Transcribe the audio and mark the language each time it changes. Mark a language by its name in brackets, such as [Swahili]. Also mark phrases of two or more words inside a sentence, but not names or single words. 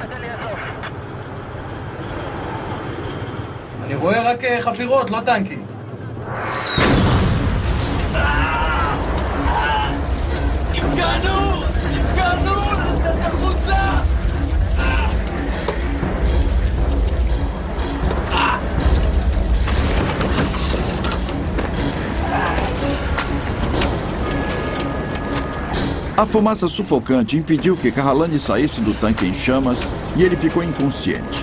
[Hebrew] אני רואה רק חפירות, לא טנקים. נפגענו! נפגענו! נתת החוצה! [Portuguese] A fumaça sufocante impediu que Kahalani saísse do tanque em chamas e ele ficou inconsciente.